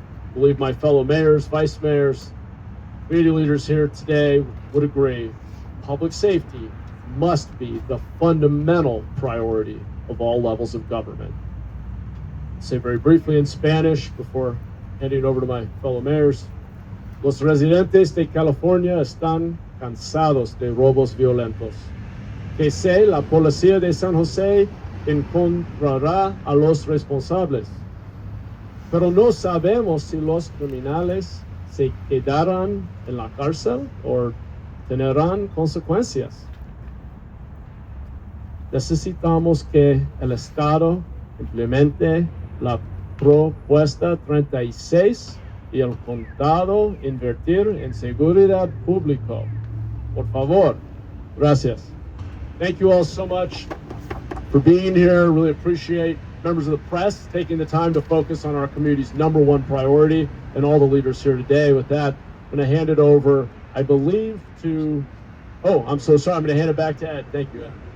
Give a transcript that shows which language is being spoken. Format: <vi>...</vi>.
<en>I believe my fellow mayors, vice mayors, community leaders here today would agree. Public safety must be the fundamental priority of all levels of government. I'll say very briefly in Spanish before handing it over to my fellow mayors.</en> <es>Los residentes de California están cansados de robos violentos. Que sé, la policía de San Jose encontrará a los responsables. Pero no sabemos si los criminales se quedarán en la cárcel o tendrán consecuencias. Necesitamos que el Estado implemente la propuesta 36 y el condado invertir en seguridad pública. Por favor. Gracias.</es> <en>Thank you all so much for being here. Really appreciate members of the press taking the time to focus on our community's #1 priority and all the leaders here today. With that, I'm going to hand it over, I believe, to, I'm so sorry. I'm going to hand it back to Ed. Thank you, Ed.</en>